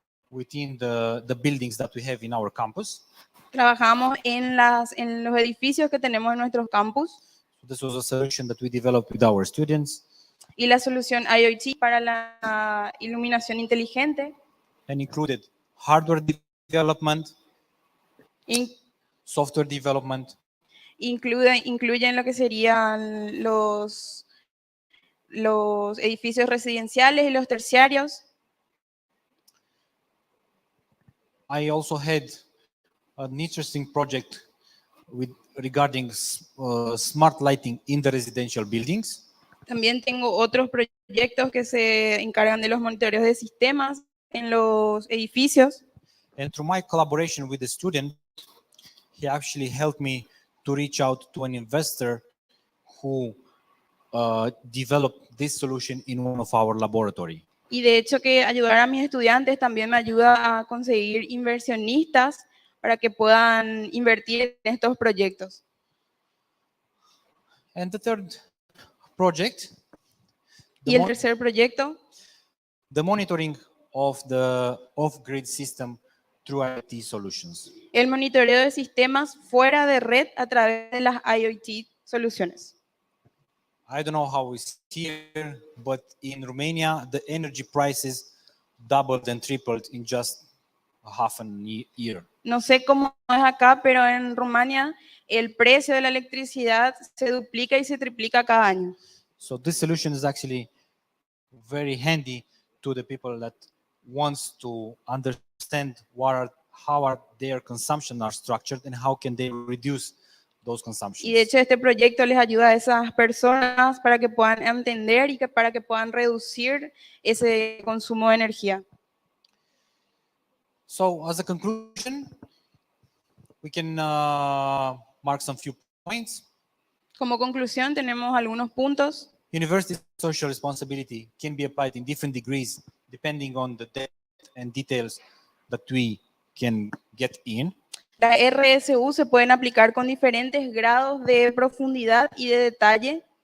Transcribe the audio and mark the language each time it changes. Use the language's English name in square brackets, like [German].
[English] Within the buildings that we have in our campus. [Spanish] Trabajamos en los edificios que tenemos en nuestros campus. [English] So this was a solution that we developed with our students. [Spanish] Y la solución IoT para la iluminación inteligente. [English] And included hardware development, software development, [Spanish] Incluyen lo que serían los edificios residenciales y los terciarios. [English] I also had an interesting project regarding smart lighting in the residential buildings. [Spanish] También tengo otros proyectos que se encargan de los monitoreos de sistemas en los edificios. [English] And through my collaboration with the student, he actually helped me to reach out to an investor who developed this solution in one of our laboratory. [Spanish] Y de hecho que ayudar a mis estudiantes también me ayuda a conseguir inversionistas para que puedan invertir en estos proyectos. [English] And the third project, [Spanish] Y el tercer proyecto, [English] the monitoring of the off-grid system through IoT solutions. [Spanish] el monitoreo de sistemas fuera de red a través de las IoT soluciones. [English] I don't know how it's here, but in Romania, the energy prices doubled and tripled in just a half a year. [Spanish] No sé cómo es acá, pero en Rumania el precio de la electricidad se duplica y se triplica cada año. [English] So this solution is actually very handy to the people that wants to understand how are their consumption are structured and how can they reduce those consumptions. [Spanish] Y de hecho este proyecto les ayuda a esas personas para que puedan entender y para que puedan reducir ese consumo de energía. [English] So as a conclusion, we can mark some few points. [Spanish] Como conclusión tenemos algunos puntos. [English] University social responsibility can be applied in different degrees depending on the depth and details that we can get in. [Spanish] Las RSU se pueden aplicar con diferentes grados de profundidad y de detalle.